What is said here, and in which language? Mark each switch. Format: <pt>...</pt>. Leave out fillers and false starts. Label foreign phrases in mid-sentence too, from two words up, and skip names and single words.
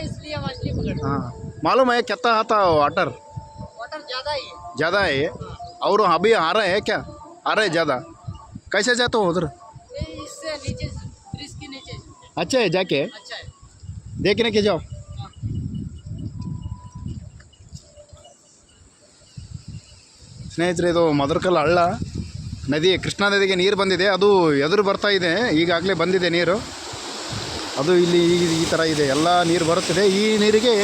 <hi>इसलिए मछली पकड़ रहे। हाँ, मालूम है कितना आता वाटर? वाटर ज्यादा ही है। ज़्यादा है ये? और अभी आ रहे हैं क्या? आ रहे हैं ज़्यादा? कैसे जाते हो उधर? ये इससे नीचे से, ब्रिज के नीचे से। अच्छा है, जाके अच्छा है। देखने के जाओ।</hi> <kn>ಸ್ನೇಹಿತರೆ, ಇದು ಮದರ್ಕಲ್ ಹಳ್ಳ ನದಿ, ಕೃಷ್ಣಾ ನದಿಗೆ ನೀರು ಬಂದಿದೆ. ಅದು ಎದುರು ಬರ್ತಾ ಇದೆ, ಈಗಾಗಲೇ ಬಂದಿದೆ ನೀರು. ಅದು ಇಲ್ಲಿ ಈ ಥರ ಇದೆ, ಎಲ್ಲ ನೀರು ಬರುತ್ತದೆ.</kn>